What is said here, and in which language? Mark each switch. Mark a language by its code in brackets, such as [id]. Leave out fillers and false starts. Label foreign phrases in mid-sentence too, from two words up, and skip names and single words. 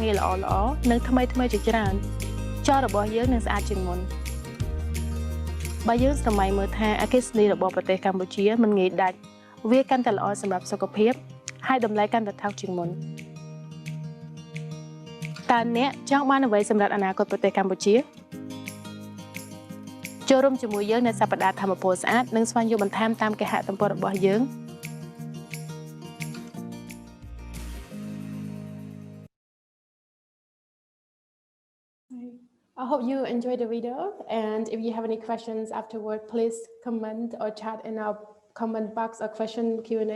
[km] ងារល្អនិងថ្មីជាច្រើនចររបស់យើងនឹងស្អាតជាងមុនបើយើងស្រមៃមើលថាអគ្គិសនីរបស់ប្រទេសកម្ពុជាមិនងាយដាច់វាកាន់តែល្អសម្រាប់សុខភាពហើយតម្លៃកាន់តែថោកជាងមុនតើអ្នកចង់បានអ្វីសម្រាប់អនាគតប្រទេសកម្ពុជាចូលរួមជាមួយយើងនៅសប្តាហ៍ថាមពលស្អាតនិងស្វែងយល់បន្ថែមតាមគេហទំព័ររបស់យើង [en] I hope you enjoyed the video, and if you have any questions afterward, please comment or chat in our comment box or question Q&A.